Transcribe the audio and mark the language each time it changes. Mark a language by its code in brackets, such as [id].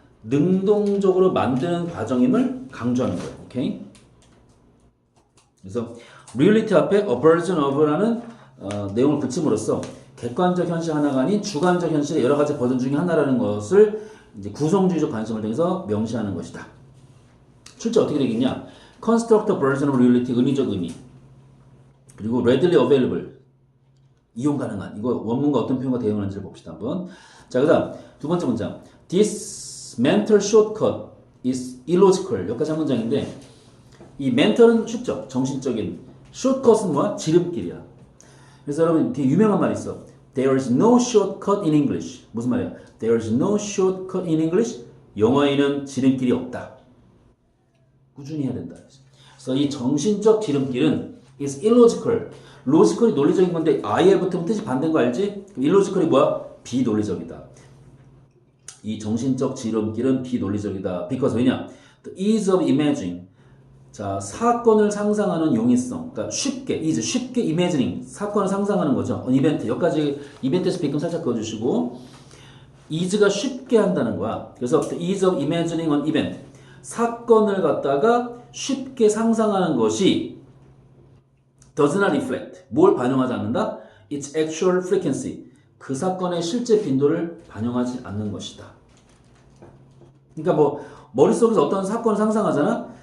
[ko] 능동적으로 만드는 과정임을 강조하는 거예요. 오케이? 그래서 reality 앞에 a version of라는 내용을 붙임으로써 객관적 현실 하나가 아닌 주관적 현실의 여러 가지 버전 중에 하나라는 것을 이제 구성주의적 관점을 통해서 명시하는 것이다. 실제 어떻게 되겠냐? [en] construct a version of reality, [ko] 의미적 의미. 그리고 readily available, 이용 가능한. 이거 원문과 어떤 표현과 대응하는지를 봅시다 한번. 자, 그다음 두 번째 문장. [en] This mental shortcut is illogical. [ko] 여기까지 한 문장인데 이 mental은 쉽죠. 정신적인. shortcut은 뭐야? 지름길이야. 그래서 여러분 되게 유명한 말이 있어. [en] There is no shortcut in English. [ko] 무슨 말이야? [en] There is no shortcut in English. [ko] 영어에는 지름길이 없다. 꾸준히 해야 된다. 그래서 이 정신적 지름길은 [en] is illogical. [ko] logical이 논리적인 건데 I에 붙으면 뜻이 반대인 거 알지? illogical이 뭐야? 비논리적이다. 이 정신적 지름길은 비논리적이다. [en] because [ko] 왜냐? [en] The ease of imagining. [ko] 자, 사건을 상상하는 용이성. 그러니까 쉽게 imagining. 사건을 상상하는 거죠. 이벤트. 여기까지 이벤트에서 비끔 살짝 그어주시고 ease가 쉽게 한다는 거야. [en] 그래서 the ease of imagining an event. [ko] 사건을 갖다가 쉽게 상상하는 것이 [en] does not reflect. [ko] 뭘 반영하지 않는다? [en] Its actual frequency. [ko] 그 사건의 실제 빈도를 반영하지 않는 것이다. 그러니까 뭐 머릿속에서 어떤 사건을 상상하잖아?